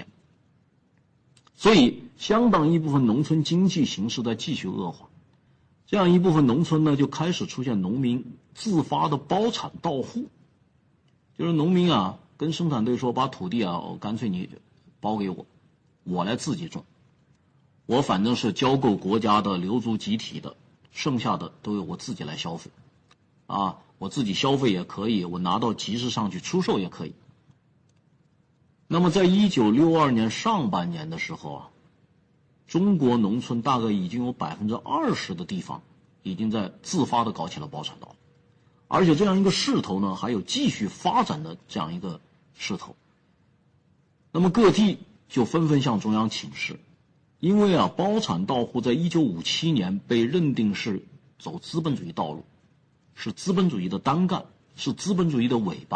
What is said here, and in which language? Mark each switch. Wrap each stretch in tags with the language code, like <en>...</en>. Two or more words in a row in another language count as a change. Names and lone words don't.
<zh>所以，相当一部分農村經濟形勢在繼續惡化，這樣一部分農村呢，就開始出現農民自發的包產到戶，就是農民啊跟生產隊說，把土地啊，乾脆你包給我，我來自己種，我反正是交够國家的留足集體的，剩下的都由我自己来消费，啊，我自己消費也可以，我拿到集市上去出售也可以。那麼在1962年上半年的时候啊，中国農村大概已經有20%的地方已經在自發的搞起了包產到戶，而且這樣一個勢頭呢，還有繼續發展的這樣一個勢頭。那麼各地就紛紛向中央請示，因為啊，包產到戶在1957年被認定是走資本主義道路，是資本主義的單幹，是資本主義的尾巴。</zh>